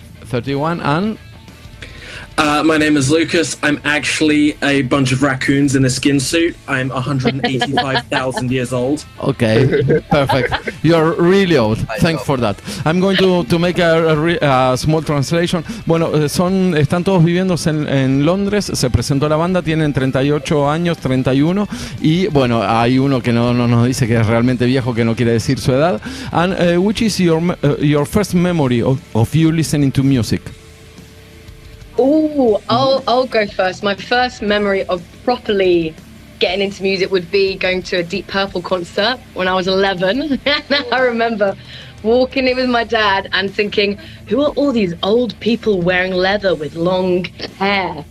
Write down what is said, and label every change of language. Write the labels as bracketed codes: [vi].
[en] 31 and? My name is Lucas. I'm actually a bunch of raccoons in a skin suit. I'm 185,000 years old. Okay, perfect. You're really old. Thanks for that. I'm going to make a small translation. [es] Bueno, están todos viviendo en Londres. Se presentó la banda, tienen 38 años, 31. Y bueno, hay uno que no nos dice que es realmente viejo, que no quiere decir su edad. [en] And which is your first memory of you listening to music? Ooh, I'll go first. My first memory of properly getting into music would be going to a Deep Purple concert when I was 11. I remember walking in with my dad and thinking, who are all these old people wearing leather with long hair?